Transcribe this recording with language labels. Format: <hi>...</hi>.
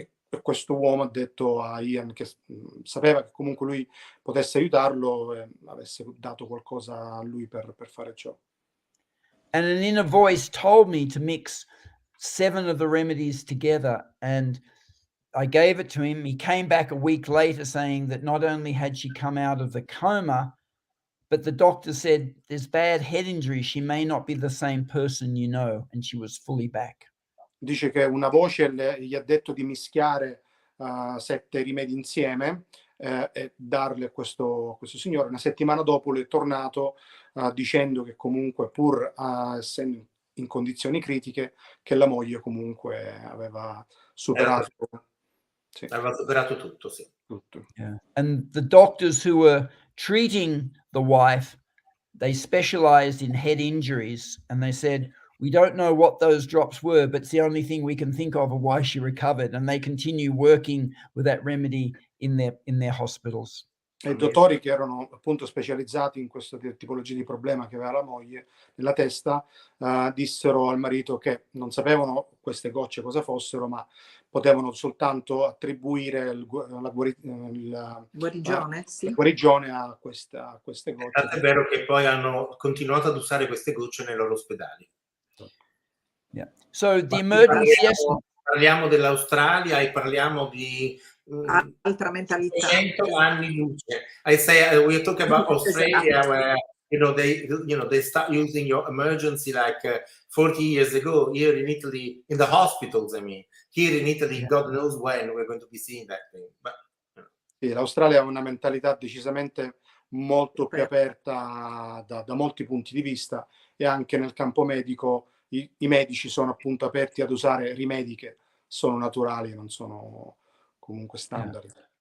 <it>E questo uomo ha detto a Ian che sapeva che comunque lui potesse aiutarlo e avesse dato qualcosa a lui per fare ciò.</it> <en>And an inner voice told me to mix 7 of the remedies together, and I gave it to him. He came back a week later saying that not only had she come out of the coma, but the doctor said there's bad head injury. She may not be the same person you know, and she was fully back.</en> <it>Dice che una voce gli ha detto di mischiare 7 rimedi insieme e darli a questo signore. Una settimana dopo lui è tornato dicendo che comunque, pur essendo in condizioni critiche, che la moglie comunque aveva superato. Aveva superato tutto, sì. Tutto.</it> <en>Yeah. And the doctors who were treating the wife, they specialized in head injuries, and they said, we don't know what those drops were, but it's the only thing we can think of why she recovered. And they continue working with that remedy in their hospitals.</en> <it>E i dottori che erano appunto specializzati in questa tipologia di problema che aveva la moglie nella testa dissero al marito che non sapevano queste gocce cosa fossero, ma potevano soltanto attribuire la guarigione a queste gocce. È vero che poi hanno continuato ad usare queste gocce nei loro ospedali.</it> <en>Yeah. So the emergency</en> <it>parliamo dell'Australia e parliamo di altra mentalità. 100 anni luce.</it> <en>I say we talk about Australia where they start using your emergency like 40 years ago here in Italy, in the hospitals. I mean, here in Italy, God knows when we're going to be seeing that thing. But</en> <it>sì, l'Australia ha una mentalità decisamente molto più aperta da molti punti di vista, e anche nel campo medico i medici sono appunto aperti ad usare rimedi che sono naturali, non sono comunque standard.</it>